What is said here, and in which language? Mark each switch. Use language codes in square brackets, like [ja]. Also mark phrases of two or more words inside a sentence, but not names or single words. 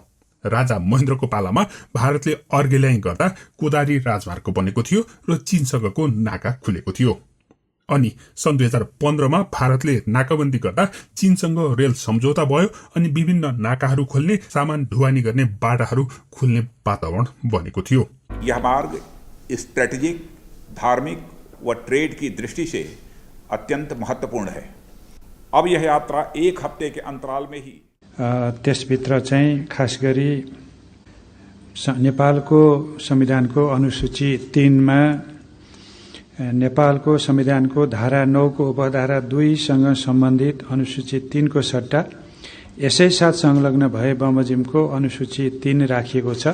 [ne] राजा महेन्द्रको पालामा भारतले अर्घेल्याई गर्दा कोदारी राजमार्ग बनेको थियो र चीनसँगको नाका खुलेको थियो। अनि सन् 2015मा भारतले नाकाबन्दी गर्दा चीनसँग रेल सम्झौता भयो अनि विभिन्न नाकाहरू खोल्ने, सामान ढुवानी गर्ने बाटाहरू खुल्ने वातावरण बनेको थियो। [hi] यह मार्ग स्ट्रेटेजिक, धार्मिक व ट्रेड की दृष्टि से अत्यंत महत्वपूर्ण है। अब यह यात्रा 1 हफ्ते के अंतराल में ही [ne] त्यसभित्र चाहिँ खास गरी नेपालको संविधानको अनुसूची 3 मा नेपालको संविधानको धारा 9 को उपधारा 2 सँग सम्बन्धित अनुसूची 3 को सट्टा यसै साथ संलग्न भए बमोजिमको अनुसूची 3 राखिएको छ।